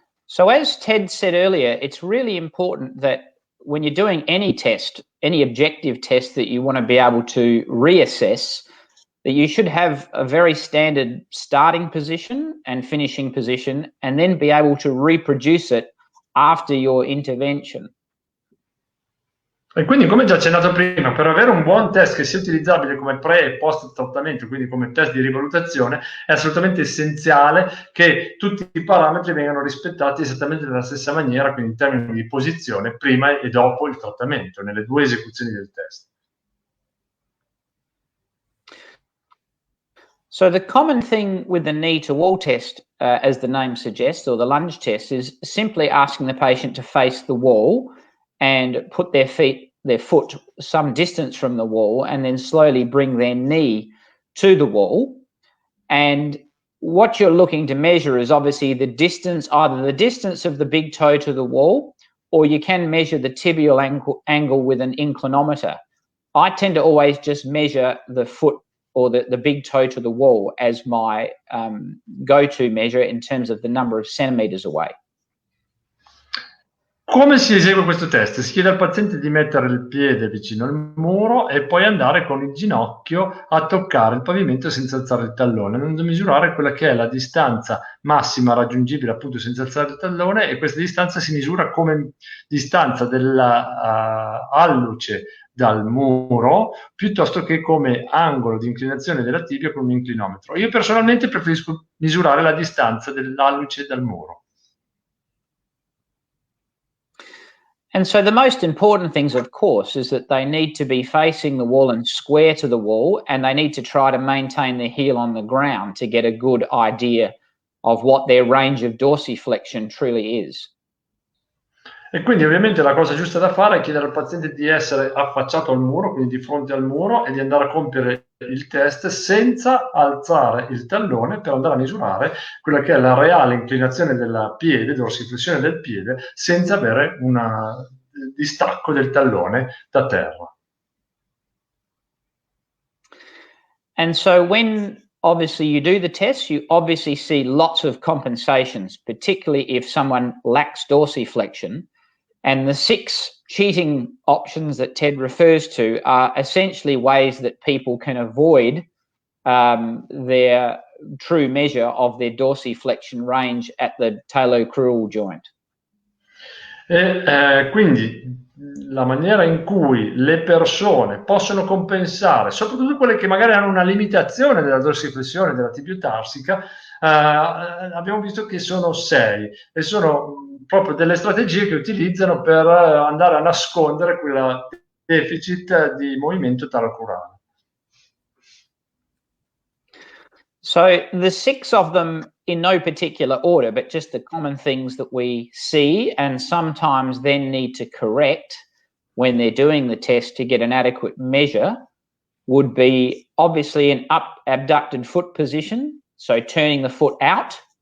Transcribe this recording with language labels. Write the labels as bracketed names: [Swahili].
[English] So as Ted said earlier, it's really important that when you're doing any test, any objective test that you want to be able to reassess, that you should have a very standard starting position and finishing position, and then be able to reproduce it after your intervention. [Italian] E quindi, come già accennato prima, per avere un buon test che sia utilizzabile come pre e post trattamento, quindi come test di rivalutazione, è assolutamente essenziale che tutti i parametri vengano rispettati esattamente nella stessa maniera, quindi in termini di posizione prima e dopo il trattamento, nelle due esecuzioni del test. [English] So the common thing with the knee to wall test, as the name suggests, or the lunge test, is simply asking the patient to face the wall and put their foot some distance from the wall, and then slowly bring their knee to the wall. And what you're looking to measure is obviously the distance, either the distance of the big toe to the wall, or you can measure the tibial angle with an inclinometer. I tend to always just measure the foot or the big toe to the wall as my go-to measure in terms of the number of centimeters away. [Italian] Come si esegue questo test? Si chiede al paziente di mettere il piede vicino al muro e poi andare con il ginocchio a toccare il pavimento senza alzare il tallone, andando a misurare quella che è la distanza massima raggiungibile appunto senza alzare il tallone, e questa distanza si misura come distanza della alluce dal muro piuttosto che come angolo di inclinazione della tibia con un inclinometro. Io personalmente preferisco misurare la distanza dell'alluce dal muro. [English] And so the most important things, of course, is that they need to be facing the wall and square to the wall, and they need to try to maintain their heel on the ground to get a good idea of what their range of dorsiflexion truly is. [Italian] E quindi ovviamente la cosa giusta da fare è chiedere al paziente di essere affacciato al muro, quindi di fronte al muro, e di andare a compiere il test senza alzare il tallone per andare a misurare quella che è la reale inclinazione del piede, dorsiflessione del piede, senza avere un distacco del tallone da terra. [English] And so when obviously you do the test, you obviously see lots of compensations, particularly if someone lacks dorsiflexion. And the 6 cheating options that Ted refers to are essentially ways that people can avoid their true measure of their dorsiflexion range at the talocrural joint. [Italian] Quindi la maniera in cui le persone possono compensare, soprattutto quelle che magari hanno una limitazione della dorsiflessione della tibiotarsica, abbiamo visto che sono 6 e sono proprio delle strategie che utilizzano per andare a nascondere quel deficit di movimento talocrurale. [English] So the 6 of them in no particular order, but just the common things that we see and sometimes then need to correct when they're doing the test to get an adequate measure would be obviously an up abducted foot position, so turning the foot out.